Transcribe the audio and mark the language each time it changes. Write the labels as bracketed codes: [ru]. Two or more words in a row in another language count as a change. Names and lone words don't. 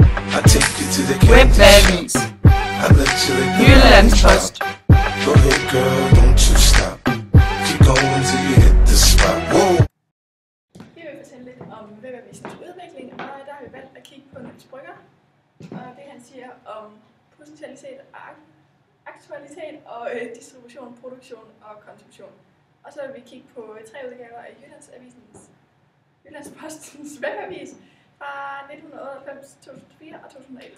[en] I take you to the Webavis. I let you lick the Jyllandspost. Go ahead, girl, don't you stop. Keep going till you hit the spot. Whoa. [da] Vi vil fortælle lidt om Webavisens udvikling, og der har vi valgt at kigge på Niels Brügger, og det han siger om potentialitet og aktualitet og distribution, produktion og konsumtion. Og så vil vi kigge på 3 udgaver af Jyllandspostens webavis fra 1998, 2004 og 2011.